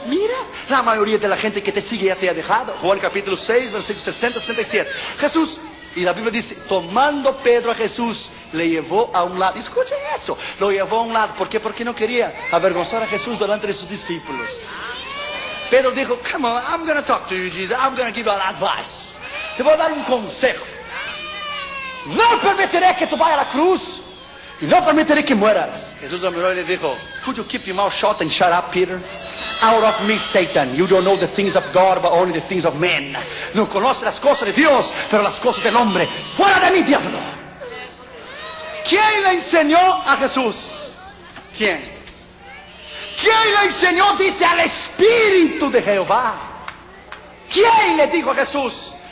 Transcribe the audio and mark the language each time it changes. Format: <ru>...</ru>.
<es>Mira, la mayoría de la gente que te sigue ya te ha dejado. Juan capítulo 6, versículo 60-67. Jesús. Y la Biblia dice, tomando Pedro a Jesús, le llevó a un lado. Escuchen eso, lo llevó a un lado. ¿Por qué? Porque no quería avergonzar a Jesús delante de sus discípulos. Pedro dijo,</es> <en>come on, I'm going to talk to you, Jesus. I'm going to give you an advice.</en> <es>Te voy a dar un consejo. No permitiré que tú vayas a la cruz. Y no permitiré que mueras. Jesús lo miró y le dijo,</es> <en>could you keep your mouth shut and shut up, Peter? Out of me, Satan. You don't know the things of God, but only the things of men.</en> <es>No conoce las cosas de Dios, pero las cosas del hombre. Fuera de mí, diablo. ¿Quién le enseñó a Jesús? ¿Quién? ¿Quién le enseñó? Dice, al Espíritu de Jehová. ¿Quién le dijo a Jesús?</es>